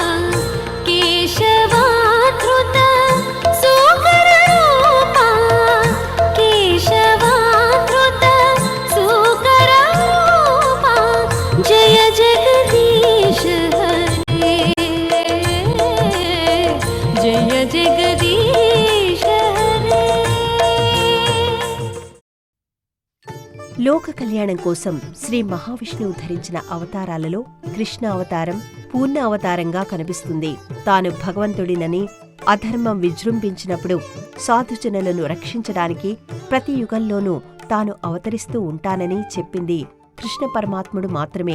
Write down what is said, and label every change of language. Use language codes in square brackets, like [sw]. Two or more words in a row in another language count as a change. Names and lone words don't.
[sa] केशवाधृत सुकररूपा केशवाधृत सुकररूपा जय जगदीश हरे जय जगदीश [te] లోక కళ్యాణం కోసం శ్రీ మహావిష్ణువు ధరించిన అవతారాలలో కృష్ణ అవతారం పూర్ణ అవతారంగా కనిపిస్తుంది. తాను భగవంతుడినని, అధర్మం విజృంభించినప్పుడు సాధుజనులను రక్షించడానికి ప్రతి యుగంలోనూ తాను అవతరిస్తూ ఉంటానని చెప్పింది కృష్ణ పరమాత్ముడు మాత్రమే.